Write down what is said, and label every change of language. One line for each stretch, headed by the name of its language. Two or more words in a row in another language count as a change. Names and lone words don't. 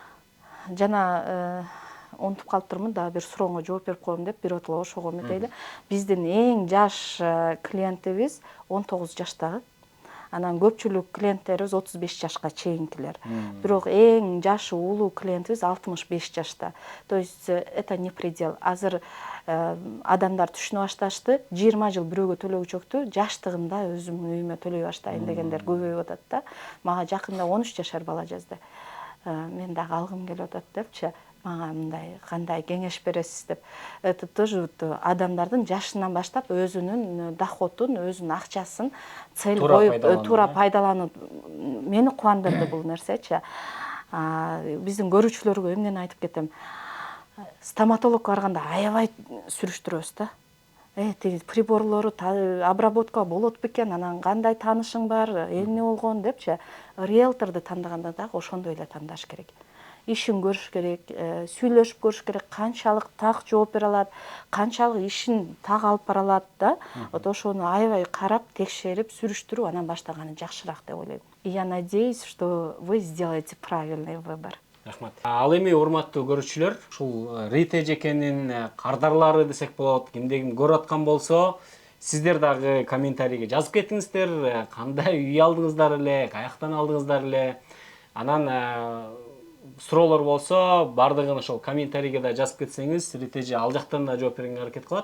Kyrgyz: Жана унутуп калыптырмын, дагы бир сурооңо жооп берип коем деп, биротоло ошого эметейли. Биздин эң жаш клиентибиз 19 жаштагы. Анан көпчүлүк клиенттерибиз 35 жашка чейинкилер. Бирок эң жашы улуу клиентибиз 65 жашта.
Russian: То есть это не предел.
Kyrgyz: Азыр адамдар түшүнө башташты. 20 жыл бирөөгө төлөгүчөктү жаштыгымда өзүмдүн үйүмө төлөй баштайын дегендер көбөйүп атат да. Мага жакында 13 жашар бала жазды. Мен дагы алгым келип атат депчи. Мага мындай кандай кеңеш бересиз деп.
Russian: Это тоже
Kyrgyz: адамдардын жашынан баштап өзүнүн доходун, өзүнүн акчасын цель коюп туура пайдалануу мени кубандырды бул нерсечи. Биздин көрүүчүлөргө эмнени айтып кетем. Стоматологко барганда аябай сүрүштүрөбүз да. Тиги приборлору обработка болот бекен, анан кандай таанышың бар, эмне болгон депчи. Риэлторду тандаганда дагы ошондой эле тандаш керек. Ишин көрүш керек, сүйлөшүп көрүш керек, канчалык так жооп бере алат, канчалык ишин так алып бара алат да. Ошону аябай карап, текшерип, сүрүштүрүп, анан баштаганы жакшыраак деп ойлойм.
Russian: Я надеюсь, что вы сделаете правильный выбор.
Kyrgyz: Рахмат. Ал эми урматтуу көрүүчүлөр, ушул Рита эжекенин кардарлары десек болот, кимде ким көрүп аткан болсо, сиздер дагы комментарийге жазып кетиңиздер, кандай үй алдыңыздар эле, каяктан алдыңыздар эле. Анан суроолор болсо, бардыгын ошол комментарийге да жазып кетсеңиз, Рита эже ал жактан да жооп бергенге аракет кылат.